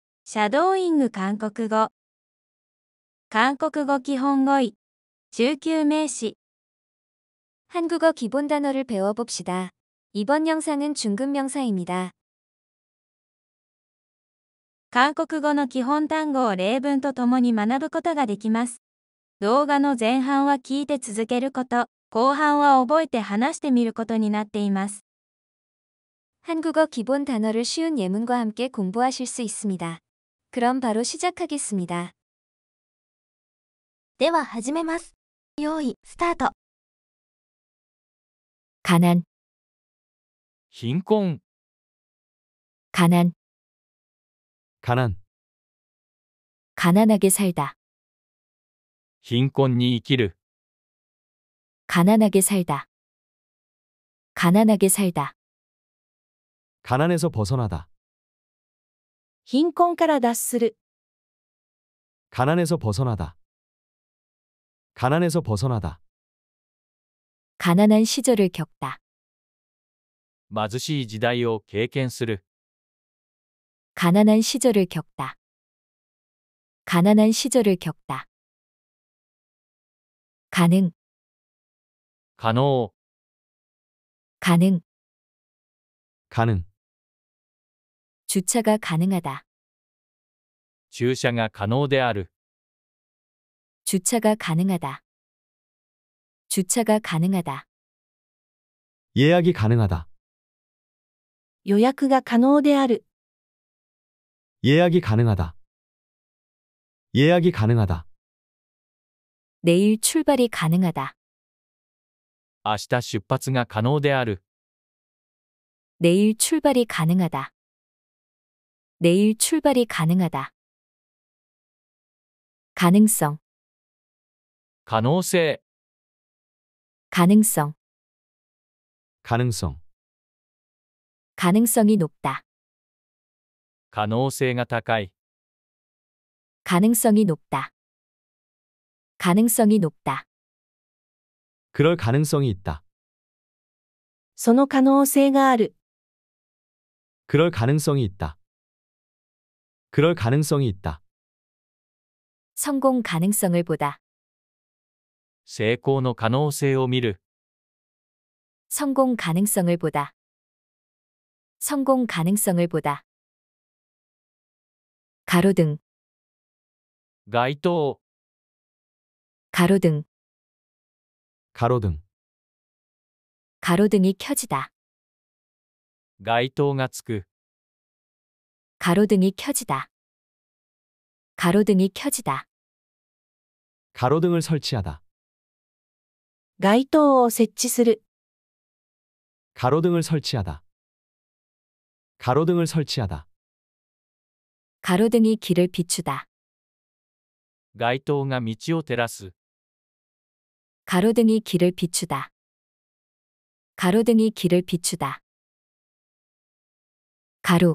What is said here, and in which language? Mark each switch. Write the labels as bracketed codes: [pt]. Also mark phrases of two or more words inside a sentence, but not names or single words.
[ja] シャドーイング韓国語。韓国語基本語彙。中級名詞。 [ko] 한국어 기본 단어를 배워봅시다. 이번 영상은 중급 명사입니다. [ja] 韓国語の基本単語を例文とともに学ぶことができます。動画の前半は聞いて続けること、後半は覚えて話してみることになっています。 [ko] 한국어 기본 단어를 쉬운 예문과 함께 공부하실 수 있습니다. 그럼 바로 시작하겠습니다. [ja] では始めます。用意、スタート。 [ko] 가난, [ja] 貧困、 [ko] 가난, 가난、 가난하게 살다, [ja] 貧困に生きる、 [ko] 가난하게 살다, 가난하게 살다, 가난에서 벗어나다, [ja] 貧困から脱する。 [ko] 가난에서 벗어나다, 가난에서 벗어나다, 가난한 시절을 겪다, [ja] 貧しい時代を経験する、 [ko] 가난한 시절을 겪다, 가난한 시절을 겪다, 가능, [ja] 可能、 [ko] 가능, 가능、 주차가 가능하다, [ja] 駐車が可能である、 [ko] 주차가 가능하다, 주차가 가능하다, 예약이 가능하다, [ja] 予約が可能である。 [ko] 예약이 가능하다, 예약이 가능하다, 내일 출발이 가능하다, [ja] 明日出発が可能である、 [ko] 내일 출발이 가능하다, 내일 출발이 가능하다, 가능성, [ja] 可能性、 [ko] 가능성, 가능성、 가능성이 높다, [ja] 可能性が高い、 [ko] 가능성이 높다, 가능성이 높다, 그럴 가능성이 있다, [ja] その可能性がある。 [ko] 그럴 가능성이 있다, 그럴 가능성이 있다, 성공 가능성을 보다, [ja] 成功の可能性を見る、 [ko] 성공 가능성을 보다, 성공 가능성을 보다, 가로등, [ja] 街灯、 [ko] 가로등, 가로등、 가로등이 켜지다, [ja] 街灯がつく、 [ko] 가로등이 켜지다, 가로등이 켜지다, 가로등을 설치하다, [ja] 街灯を設置する。 [ko] 가로등을 설치하다, 가로등을 설치하다, 가로등이 길을 비추다, [ja] 街灯が道を照らす、 [ko] 가로등이 길을 비추다, 가로등이 길을 비추다, 가루,